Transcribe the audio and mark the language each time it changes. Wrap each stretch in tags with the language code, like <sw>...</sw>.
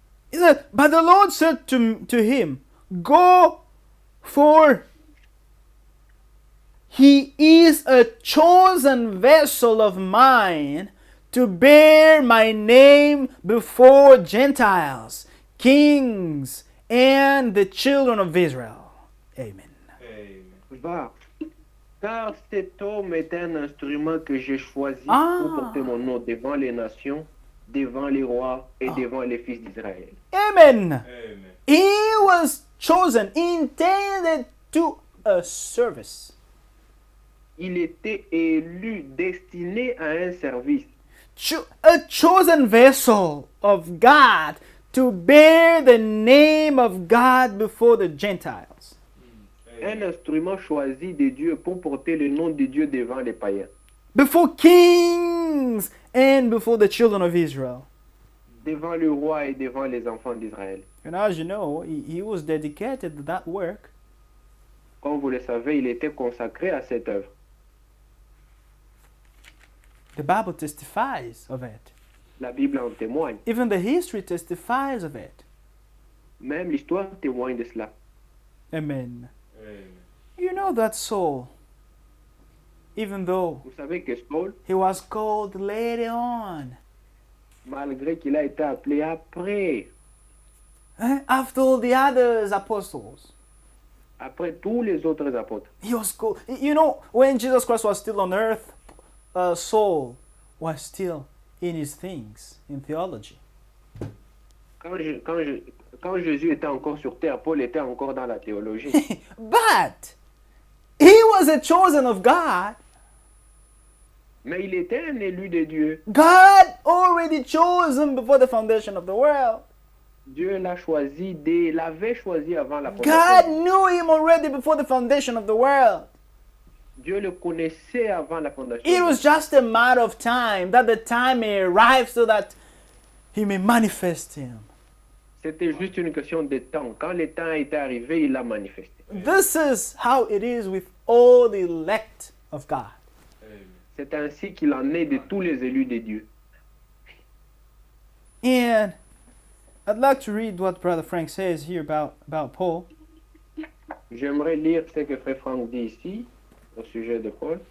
<en>He said, but the Lord said to him, go, for he is a chosen vessel of mine to bear my name before Gentiles, kings, and the children of Israel. Amen. Amen.</en> <fr>Va, car cet homme est un instrument que j'ai choisi Ah. pour porter mon nom devant les nations, devant les rois et devant les fils d'Israël. Amen. Amen.</fr> <en>He was chosen, intended to a service.</en> <fr>Il était élu, destiné à un service.</fr> <en>A chosen vessel of God to bear the name of God before the Gentiles.</en> <fr>Un instrument choisi de Dieu pour porter le nom de Dieu devant les païens.</fr> <en>Before kings and before the children of Israel.</en> <fr>Devant le roi et devant les enfants d'Israël.</fr> <en>And as you know, he was dedicated to that work.</en> <fr>Comme vous le savez, il était consacré à cette œuvre.</fr> <en>The Bible testifies of it.</en> <fr>La Bible en témoigne.</fr> <en>Even the history testifies of it.</en> <fr>Même l'histoire témoigne de cela. Amen. Amen.</fr> <en>You know that Saul, even though</en> <fr>Vous savez que Saul,</fr> <en>he was called later on,</en> <fr>malgré qu'il a été appelé après,</fr> <en>After all the other apostles.</en> <fr>Après tous les autres apôtres.</fr> <en>He was cool. You know, when Jesus Christ was still on earth, Saul was still in his things, in theology.</en> <fr>Quand Jésus était encore sur terre, Paul était encore dans la théologie.</fr> <en>But he was a chosen of God.</en> <fr>Mais il était un élu de Dieu.</fr> <en>God already chose him before the foundation of the world.</en> <fr>Dieu l'avait choisi avant la</fr> <en>God</en> <fr>fondation.</fr> <en>knew him already before the foundation of the world.</en> <fr>Dieu le connaissait avant la fondation.</fr> <en>It was just a matter of time that the time may arrive so that he may manifest him.</en> <fr>C'était juste une question de temps. Quand le temps était arrivé, il l'a manifesté.</fr> <en>This is how it is with all the elect of God. Amen.</en> <fr>C'est ainsi qu'il en est de tous les élus de Dieu.</fr> <en>And I'd like to read what Brother Frank says here about Paul.</en> <fr>J'aimerais lire ce que Frère Franck dit ici au sujet de Paul.</fr>